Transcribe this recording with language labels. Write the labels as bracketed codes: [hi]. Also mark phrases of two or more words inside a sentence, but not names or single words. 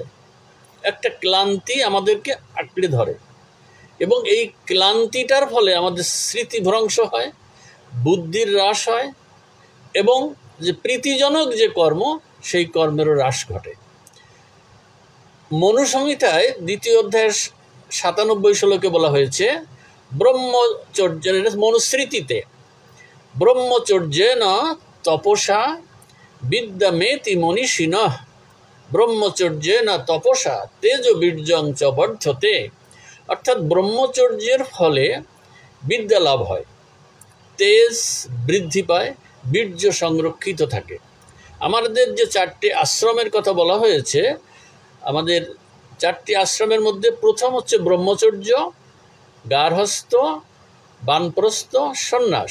[bn] একটা ক্লান্তি আমাদেরকে আঁকড়ে ধরে এবং এই ক্লান্তিটার ফলে আমাদের স্মৃতিভ্রংশ হয়, বুদ্ধির হ্রাস হয় এবং যে প্রীতিজনক যে কর্ম সেই কর্মেরও হ্রাস ঘটে। মনুসংহিতায় 2য় অধ্যায়ের 97 শ্লোকে বলা হয়েছে ব্রহ্মচর্য, [sa] মনুস্মৃতিতে ব্রহ্মচর্যেন তপসা বিদ্যামেতি মনীষিণঃ ব্রহ্মচর্যেন তপসা তেজ বীর্যং চ বর্ধতে। [bn] অর্থাৎ ব্রহ্মচর্যের ফলে বিদ্যা লাভ হয়, তেজ বৃদ্ধি পায়, বীর্য সংরক্ষিত থাকে। আমাদের যে 4টি আশ্রমের কথা বলা হয়েছে, আমাদের 4টি আশ্রমের মধ্যে প্রথম হচ্ছে ব্রহ্মচর্য, গার্হস্থ, বানপ্রস্থ, সন্ন্যাস।